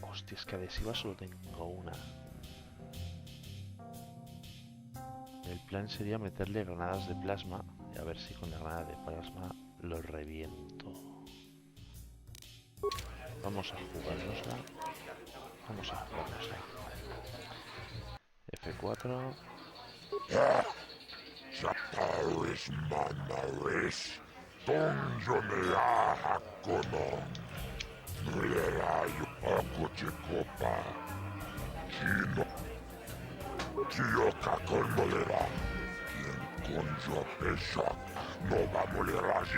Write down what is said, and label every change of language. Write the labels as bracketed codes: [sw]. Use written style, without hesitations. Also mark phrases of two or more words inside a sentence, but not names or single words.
[es] Hostia, es que adhesiva solo tengo una. El plan sería meterle granadas de plasma y a ver si con la granada de plasma lo reviento. Vamos a jugárnosla. Vamos a jugárnosla. F4. Taris manaris, donjonea hakonom, nulerayo akochekopa, chino, chioka kolmolera, quien conjo pesha, no va moleraji.